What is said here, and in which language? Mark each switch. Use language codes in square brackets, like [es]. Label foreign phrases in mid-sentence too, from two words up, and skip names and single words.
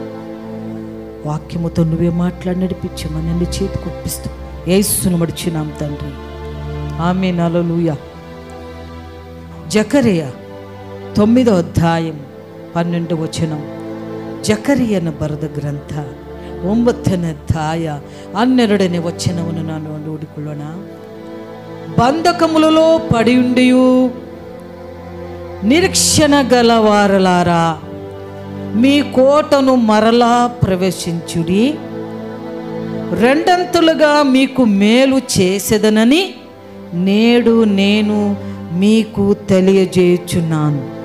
[te] వాక్యముతో నువ్వే మాట్లాడి నడిపించమని నీ చేతికి ఒప్పిస్తూ యేసును మడిచినాం తండ్రి. ఆమేన్, హల్లెలూయా. జకరియా 9వ అధ్యాయం 12వ వచనం. [kn] జకరియను ಬರೆದ ಗ್ರಂಥ 9ನೇ ಅಧ್ಯಾಯ 12ನೇ ವಚನವನ್ನು ನಾನು ನೋಡಿಕೊಳ್ಳೋಣ. [te] బంధకములలో పడి ఉండియు నిరీక్షణ గలవారలారా, మీ కోటను మరలా ప్రవేశించుడి. రెండంతులుగా మీకు మేలు చేసేదనని నేడు నేను మీకు తెలియజేయుచున్నాను.